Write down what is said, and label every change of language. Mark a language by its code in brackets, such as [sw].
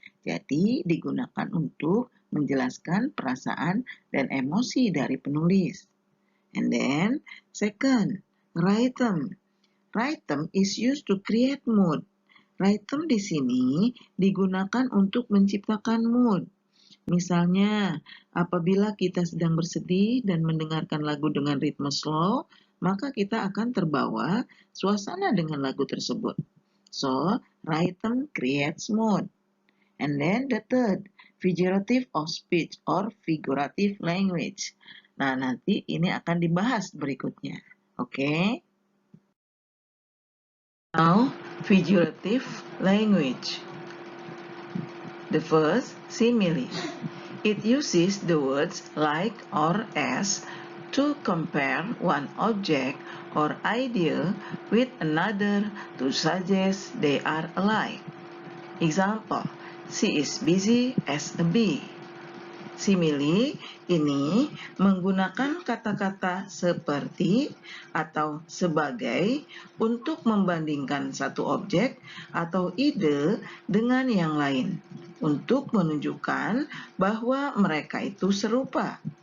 [id] Jadi, digunakan untuk menjelaskan perasaan dan emosi dari penulis. [en] And then, second, rhythm. Rhythm is used to create mood. [id] Rhythm di sini digunakan untuk menciptakan mood. Misalnya, apabila kita sedang bersedih dan mendengarkan lagu dengan ritme slow, maka kita akan terbawa suasana dengan lagu tersebut. [en] So, rhythm creates mood. And then the third, figurative of speech or figurative language. [id] Nah, nanti ini akan dibahas berikutnya. Oke? [en] Now, figurative language. The first, simile. It uses the words like or as to compare one object or idea with another to suggest they are alike. Example, she is busy as a bee. [id] Simile ini menggunakan kata-kata seperti atau sebagai untuk membandingkan satu objek atau ide dengan yang lain, untuk menunjukkan bahwa mereka itu serupa.